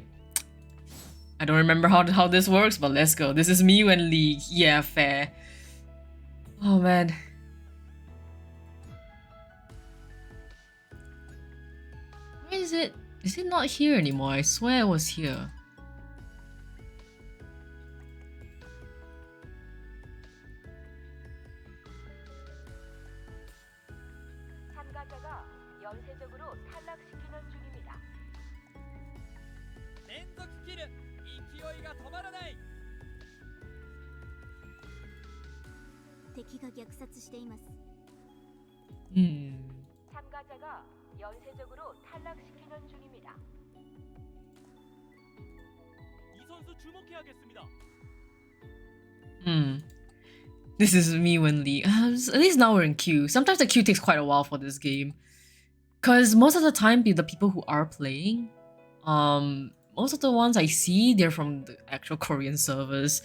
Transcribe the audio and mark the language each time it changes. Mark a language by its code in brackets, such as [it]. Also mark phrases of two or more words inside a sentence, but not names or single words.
[en] I don't remember how this works, but let's go. This is me when League. Yeah, fair. Oh man. Where is it? Is it not here anymore? I swear it was here. [ko] 참가자가 연쇄적으로 탈락시키는 중입니다. [ja] 連続キル勢いが止まらない。敵が虐殺しています。 [ko] 참가자가 연쇄적으로 탈락시키는 중입니다. 이 선수 주목해야겠습니다. [en] This is me when Lee. At least now we're in queue. Sometimes the queue takes quite a while for this game. Cause most of the time the people who are playing, most of the ones I see, they're from the actual Korean servers.